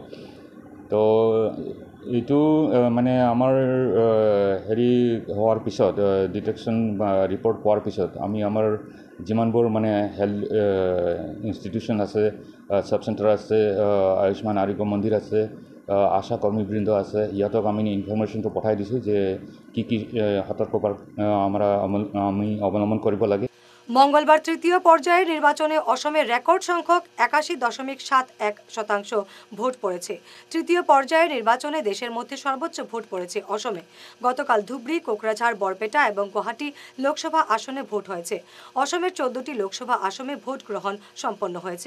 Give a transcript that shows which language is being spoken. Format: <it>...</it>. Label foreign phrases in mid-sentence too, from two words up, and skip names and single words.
<as>তো এইটো আমাৰ হোৱাৰ পিছত</as> <en>detection report</en> <as>পোৱাৰ পিছত আমি আমাৰ যিমানবোৰ</as> <en>health institution</en> <as>আছে,</as> <en>sub centre</en> <as>আছে, আয়ুষ্মান আৰোগ্য মন্দিৰ আছে, আশা কৰ্মীবৃন্দ আছে, ইহঁতক আমি ইনফৰমেশ্যনটো পঠাই দিছোঁ যে কি কি সতৰ্কতা আমি অৱলম্বন কৰিব লাগে।</as> <bn>মঙ্গলবার তৃতীয় পর্যায়ের নির্বাচনে অসমের রেকর্ড সংখ্যক 81.71% ভোট পড়েছে। তৃতীয় পর্যায়ের নির্বাচনে দেশের মধ্যে সর্বোচ্চ ভোট পড়েছে অসমে। গতকাল ধুবড়ী, কোকরাঝাড়, বরপেটা এবং গুয়াহাটি লোকসভা আসনে ভোট হয়েছে। অসমের 14টি লোকসভা আসনে ভোট গ্রহণ সম্পন্ন হয়েছে।</bn>